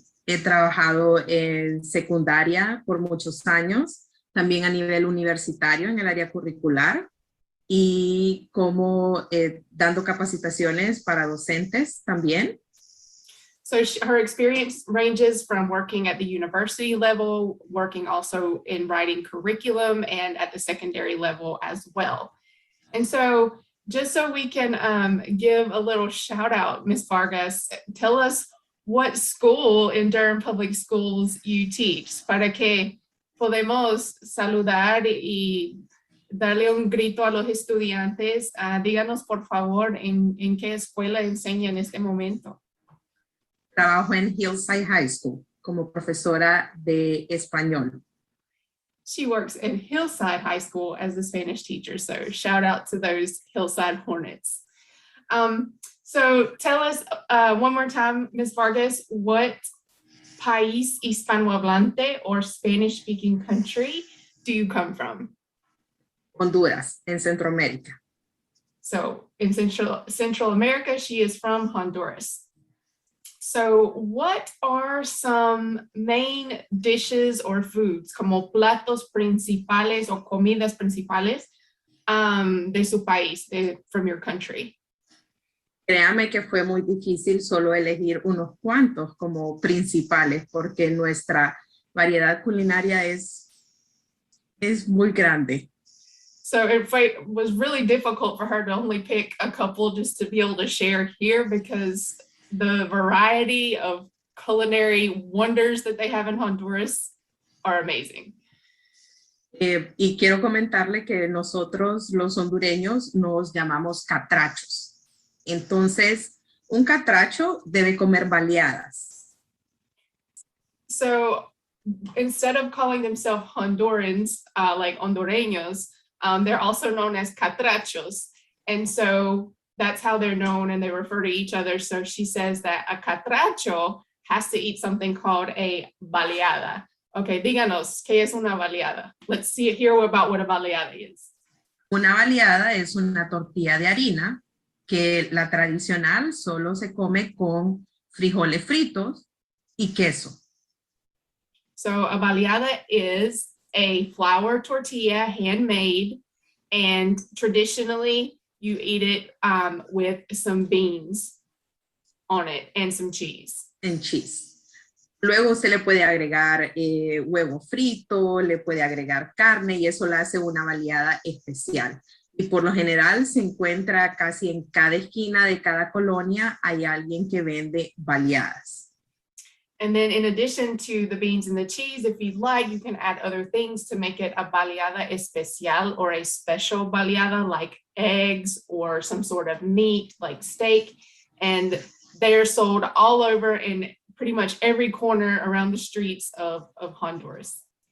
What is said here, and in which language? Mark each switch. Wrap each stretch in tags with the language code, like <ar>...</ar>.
<es>He trabajado en secundaria por muchos años, también a nivel universitario en el área curricular y como dando capacitaciones para docentes también.</es> <en>So her experience ranges from working at the university level, working also in writing curriculum, and at the secondary level as well. And so just so we can give a little shout out, Ms.</en> <es>Vargas,</es> <en>tell us what school in Durham Public Schools you teach,</en> <es>para que podemos saludar y darle un grito a los estudiantes. Díganos, por favor, en qué escuela enseña en este momento. Trabajo en Hillside High School como profesora de español.</es> <en>She works in Hillside High School as a Spanish teacher, so shout out to those Hillside Hornets. So tell us one more time, Ms. Vargas, what</en> <es>país hispanohablante</es> <en>or Spanish-speaking country do you come from?</en> <es>Honduras, en Centroamérica.</es> <en>So in Central America, she is from Honduras. So what are some main dishes or foods,</en> <es>como platos principales o comidas principales de su país,</es> <en>from your country?</en> <es>Créame que fue muy difícil solo elegir unos cuantos como principales porque nuestra variedad culinaria es muy grande.</es> <en>So it was really difficult for her to only pick a couple just to be able to share here because the variety of culinary wonders that they have in Honduras are amazing.</en> <es>Y quiero comentarle que nosotros los hondureños nos llamamos catrachos. Entonces, un catracho debe comer baleadas.</es> <en>So instead of calling themselves Hondurans, like hondureños, they're also known as catrachos. And so that's how they're known and they refer to each other. So she says that a catracho has to eat something called a baleada.</en> <es>Okay, díganos, ¿qué es una baleada?</es> <en>Let's hear about what a baleada is.</en> <es>Una baleada es una tortilla de harina que la tradicional solo se come con frijoles fritos y queso.</es> <en>So a baleada is a flour tortilla, handmade, and traditionally you eat it with some beans on it and some cheese. En cheese.</en> <es>Luego se le puede agregar huevo frito, le puede agregar carne y eso la hace una baleada especial. Y por lo general se encuentra casi en cada esquina de cada colonia hay alguien que vende baleadas.</es> <en>And then in addition to the beans and the cheese, if you'd like, you can add other things to make it a baleada especial or a special baleada like eggs or some sort of meat like steak. And they're sold all over in pretty much every corner around the streets of Honduras.</en>